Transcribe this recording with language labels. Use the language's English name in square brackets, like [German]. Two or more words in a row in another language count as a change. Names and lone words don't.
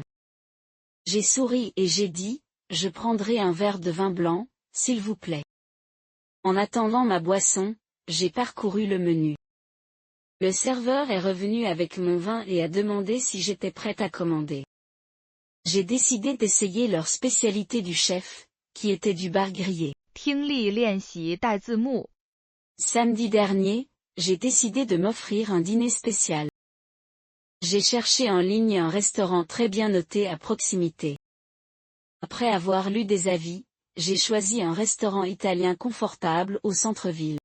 [French] J'ai souri et j'ai dit, je prendrai un verre de vin blanc, s'il vous plaît. En attendant ma boisson, j'ai parcouru le menu. Le serveur est revenu avec mon vin et a demandé si j'étais prête à commander. J'ai décidé d'essayer leur spécialité du chef, qui était du bar grillé. [Chinese] 听力练习带字幕。 [French] Samedi dernier, j'ai décidé de m'offrir un dîner spécial. J'ai cherché en ligne un restaurant très bien noté à proximité. Après avoir lu des avis, j'ai choisi un restaurant italien confortable au centre-ville.